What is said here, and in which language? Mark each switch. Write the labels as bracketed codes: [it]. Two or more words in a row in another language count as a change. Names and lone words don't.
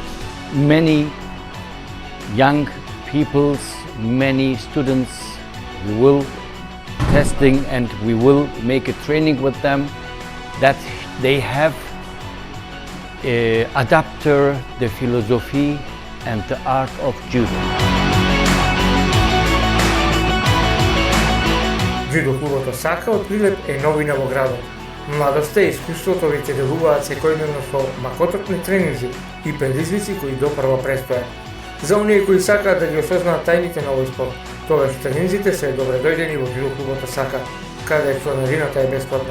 [en] Many young peoples, many students, we will testing and we will make a training with them that they have adapter the philosophy and the art of judo. [mk] Џудо клубот Осака од Прилеп е новина во градот. Младоста и искуството веќе делуваат секојдневно со макотопни тренинзи и предизвици кои допрва престојат. За оние кои сакаат да ги осознаат тајните на овој спорт, тогаш тренинзите се добре дојдени во џудо клубот Осака, каде членарината е бесплатна.